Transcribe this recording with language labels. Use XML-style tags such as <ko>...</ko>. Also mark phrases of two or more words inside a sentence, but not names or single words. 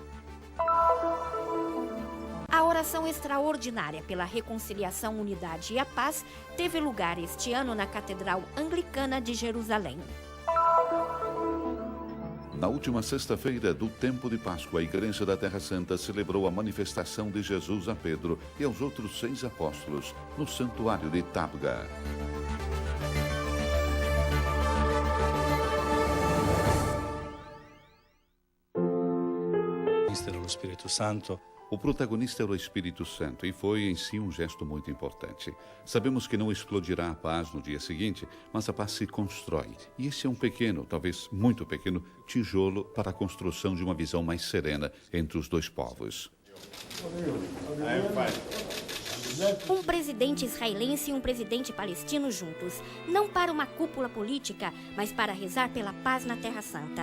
<pt>A oração extraordinária pela reconciliação, unidade e a paz teve lugar este ano na Catedral Anglicana de Jerusalém. Na última sexta-feira do tempo de Páscoa, a Igreja da Terra Santa celebrou a manifestação de Jesus a Pedro e aos outros 6 apóstolos no Santuário de Tabga.</pt> <it>Dello Spirito Santo.</it> <pt>O protagonista era o Espírito Santo e foi em si um gesto muito importante. Sabemos que não explodirá a paz no dia seguinte, mas a paz se constrói. E esse é um pequeno, talvez muito pequeno, tijolo para a construção de uma visão mais serena entre os dois povos. Um presidente israelense e um presidente palestino juntos, não para uma cúpula política, mas para rezar pela paz na Terra Santa.</pt>